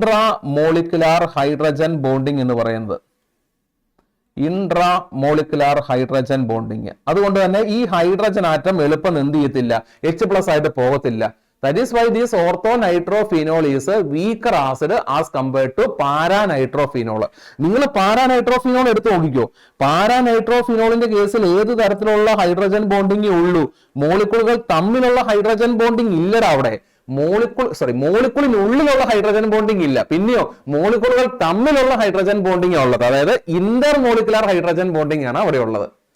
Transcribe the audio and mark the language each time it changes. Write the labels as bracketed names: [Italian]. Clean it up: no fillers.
[Malayalam] Intramolecular hydrogen bonding എന്ന് പറയുന്നത്. Intramolecular hydrogen bonding. അതുകൊണ്ട് തന്നെ ഈ ഹൈഡ്രജൻ ആറ്റം എളുപ്പം എന്ത് ചെയ്യത്തില്ല? H+ ആയിട്ട് പോകത്തില്ല. [English] That is why this orthonitrophenol is a weaker acid as compared to paranitrophenol. [Malayalam] നിങ്ങൾ പാരാനൈട്രോഫിനോൾ എടുത്ത് നോക്കിക്കോ. പാരാനൈട്രോഫിനോളിന്റെ കേസിൽ ഏത് തരത്തിലുള്ള ഹൈഡ്രജൻ ബോണ്ടിങ് ഉള്ളൂ? മോളിക്കൂളുകൾ തമ്മിലുള്ള ഹൈഡ്രജൻ ബോണ്ടിങ് ഇല്ലടാ അവിടെ. മോളിക്കൂളിനുള്ളിലുള്ള ഹൈഡ്രജൻ ബോണ്ടിങ് ഇല്ല. പിന്നെയോ മോളിക്കൂളുകൾ തമ്മിലുള്ള ഹൈഡ്രജൻ ബോണ്ടിങ് ഉള്ളത്, അതായത് ഇന്റർ മോളിക്കുലാർ ഹൈഡ്രജൻ ബോണ്ടിങ് ആണ് അവിടെ ഉള്ളത്.